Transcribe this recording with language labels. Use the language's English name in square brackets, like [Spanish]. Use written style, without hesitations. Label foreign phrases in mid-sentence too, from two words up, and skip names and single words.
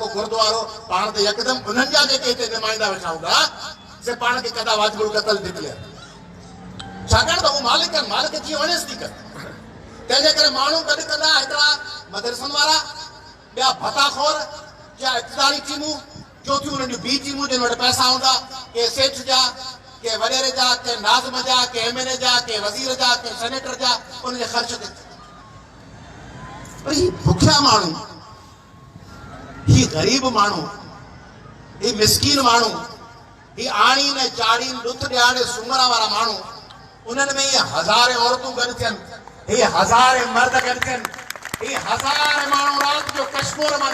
[Sindhi] गुरुद्वारो पाण ते यकदमि उन्हनि जा जेके हिते नुमाइंदा वेठा हूंदा से पाण खे कदा वाजिबुल क़त्ल निकिले छाकाणि त हू मालिक आहिनि मालिक जीअं वणेसि थी करे तंहिंजे करे माण्हू गॾु कंदा हिकिड़ा मदरसनि वारा ॿिया भताखोर या इक़्तिदारी टीमूं चोथियूं उन्हनि जूं ॿी टीमूं जिन वटि पैसा हूंदा के सेठ जा के वॾेरे जा के नाज़िम जा के एमएनए जा के वज़ीर जा के सेनेटर जा उनजे ख़र्च ते ही भुखिया माण्हू ही ग़रीब माण्हू ही मिसकीन माण्हू ही आणी न चाड़ी लुथ ॾियारे सुमरा वारा माण्हू उन्हनि में ये हज़ारे औरतूं गॾु थियनि ही हज़ारे मर्द गॾु थियनि ही हज़ारे माण्हू राति जो कश्मीर मां